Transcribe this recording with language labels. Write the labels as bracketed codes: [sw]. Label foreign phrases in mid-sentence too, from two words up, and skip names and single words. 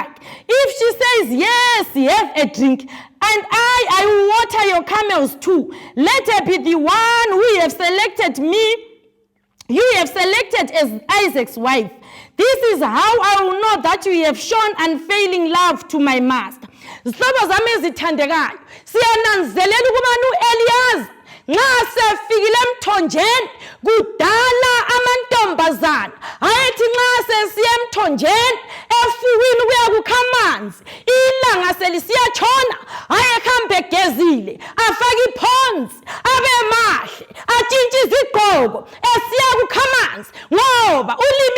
[en] If she says yes, have a drink, and I will water your camels too. Let her be the one who you have selected as Isaac's wife. This is how I will know that you have shown unfailing love to my master." [nd] Zihlobo zami ezithandekayo siyananzelela ukuba uEliyaza nxa sefikile emthonjeni kudala amantombazana ayethi nxa sesiye emthonjeni efukwini kuya kukha amanzi ilanga selisiyatshona ayehambe egezile afake iphonsi abe mahle atshintshe izigqoko esiya kukha amanzi ngoba ulimi